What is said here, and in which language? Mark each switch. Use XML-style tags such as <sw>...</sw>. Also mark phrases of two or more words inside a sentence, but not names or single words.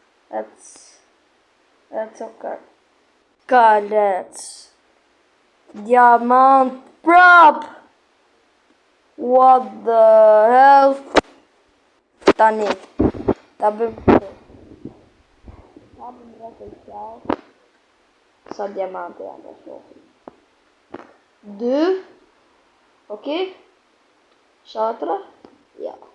<en>That's okay. Let's.</en> <sq>Diamant prop!</sq> <en>What the hell?</en> <sq>Tani. Ta bëjmë sa diamante janë të shohim. 2. Ok? Shatra? Ja.</sq>